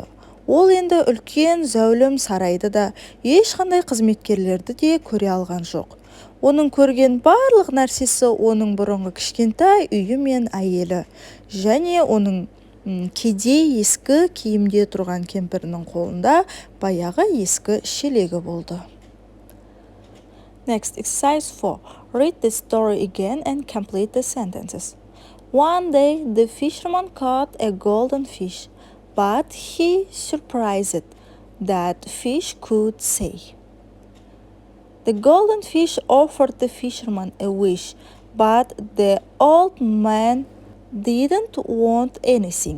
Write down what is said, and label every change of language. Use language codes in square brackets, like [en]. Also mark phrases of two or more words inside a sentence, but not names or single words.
[kk] Ол енді үлкен зәулім сарайды да, ешқандай қызметкерлерді де көре алған жоқ. Оның көрген барлық нәрсесі оның бұрынғы кішкентай үйі мен әйелі, және оның кедей ескі киімде тұрған кемпірінің қолында баяғы ескі шелегі болды. [en] Next, exercise 4. Read the story again and complete the sentences. One day, the fisherman caught a golden fish, but he surprised that fish could say. The golden fish offered the fisherman a wish, but the old man didn't want anything.